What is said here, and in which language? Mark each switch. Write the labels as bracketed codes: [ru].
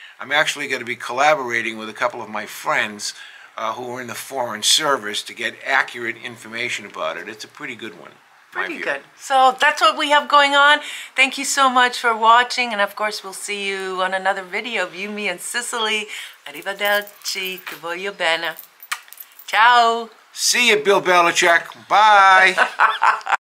[en] I'm actually going to be collaborating with a couple of my friends who are in the Foreign Service to get accurate information about it. It's a pretty good one. Pretty good. So that's what we have going on. Thank you so much for watching, and of course we'll see you on another video of You, Me, and Sicily. [it] Arrivederci, ti voglio bene. Ciao. [en] See you, Bill Belichick. Bye.